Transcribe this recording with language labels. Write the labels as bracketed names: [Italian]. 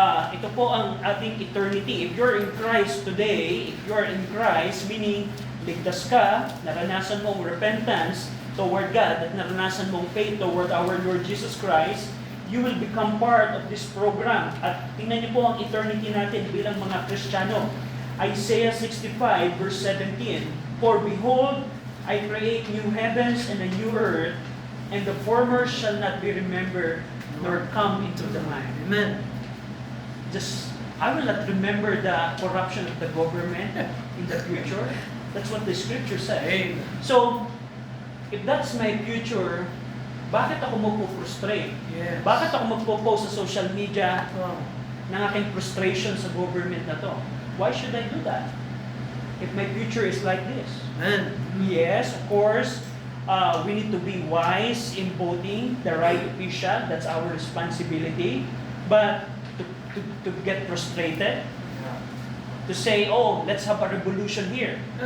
[Filipino] ito po ang ating [English] eternity. If you're in Christ today, if you're in Christ, meaning [Filipino] ligtas ka, naranasan mong [English] repentance toward God, [Filipino] at naranasan mong [English] faith toward our Lord Jesus Christ, you will become part of this program. [Filipino] At tingnan niyo po ang eternity natin bilang mga Kristiyano. [English] Isaiah 65 verse 17, "For behold, I create new heavens and a new earth, and the former shall not be remembered, nor come into the mind." Amen. I will not remember the corruption of the government in the future. That's what the scripture says. Amen. So, if that's my future, [Filipino] bakit ako magpo-frustrate? [English] Yes. [Filipino] Bakit ako magpo-post sa social media [English] Oh. [Filipino] ng aking frustration sa government na to? [English] Why should I do that? If my future is like this. Amen. Yes, of course, we need to be wise in voting the right official. That's our responsibility. But to get frustrated, to say, "Oh, let's have a revolution here."